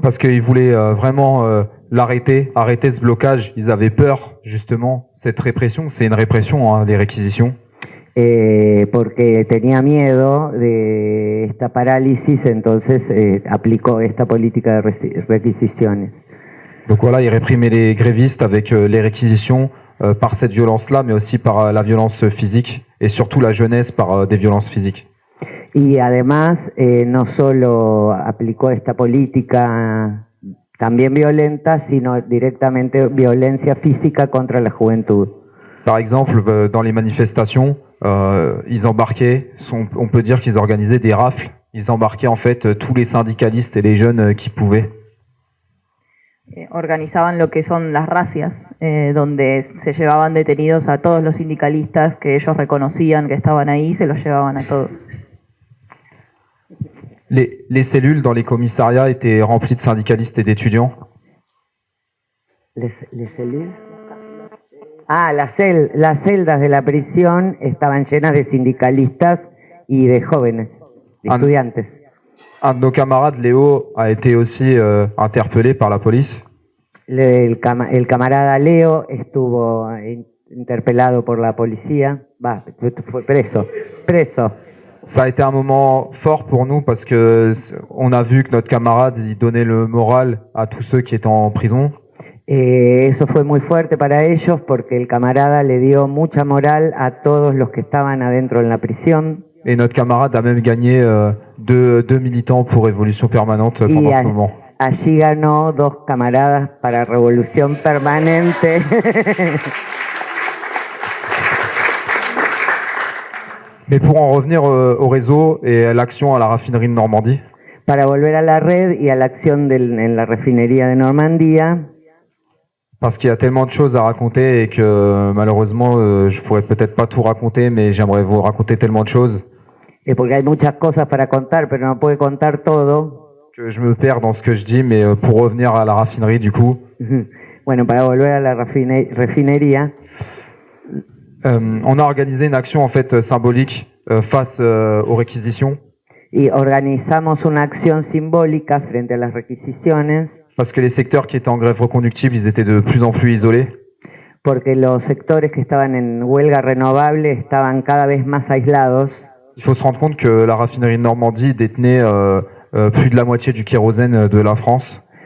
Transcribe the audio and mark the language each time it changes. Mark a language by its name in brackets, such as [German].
[French] Parce qu'ils voulaient vraiment arrêter ce blocage. Ils avaient peur, justement, cette répression. C'est une répression, hein, les réquisitions. [Spanish] Porque tenía miedo de esta parálisis, entonces aplicó esta política de requisiciones. [French] Donc voilà, ils réprimaient les grévistes avec les réquisitions par cette violence-là, mais aussi par la violence physique et surtout la jeunesse par des violences physiques. [Spanish] Y además no solo aplicó esta política también violenta, sino directamente violencia física contra la juventud. [French] Par exemple, dans les manifestations, ils embarquaient, on peut dire qu'ils organisaient des rafles. Ils embarquaient en fait tous les syndicalistes et les jeunes qui pouvaient. [Spanish] Organizaban lo que son las racias, donde se llevaban detenidos a todos los sindicalistas que ellos reconocían que estaban ahí, se los llevaban a todos. [French] Les cellules dans les commissariats étaient remplies de syndicalistes et d'étudiants. Les cellules? [Spanish] Ah, las celdas de la prisión estaban llenas de sindicalistas y de jóvenes, de estudiantes. [French] Un de nos camarades, Léo, a été aussi interpellé par la police. [Spanish] El camarada Leo estuvo interpelado por la policía, fue preso. [French] Ça a été un moment fort pour nous parce que on a vu que notre camarade il donnait le moral à tous ceux qui étaient en prison. [Spanish] Eso fue muy fuerte para ellos porque el camarada le dio mucha moral a todos los que estaban adentro en la prisión. [French] Et notre camarade a même gagné deux militants pour Révolution Permanente pendant ce moment. [Spanish] Allí ganó 2 camaradas para Revolución Permanente. [French] Mais pour en revenir au réseau et à l'action à la raffinerie de Normandie. [Spanish] Para volver a la red y a la acción en la refinería de Normandía. [French] Parce qu'il y a tellement de choses à raconter et que malheureusement je pourrais peut-être pas tout raconter, mais j'aimerais vous raconter tellement de choses. [Spanish] Porque hay muchas cosas para contar, pero no puede contar todo. [French] Que je me perds dans ce que je dis, mais pour revenir à la raffinerie du coup. [Spanish] Bueno, para volver a la refinería. [French] On a organisé une action en fait symbolique face aux réquisitions. [Spanish] Y organizamos una acción simbólica frente a las requisiciones. [French] Parce que les secteurs qui étaient en grève reconductible, ils étaient de plus en plus isolés. [Spanish] Porque los sectores que estaban en huelga renovable estaban cada vez más aislados. [French] Il faut se rendre compte que la raffinerie de Normandie détenait plus de la moitié du kérosène de la France.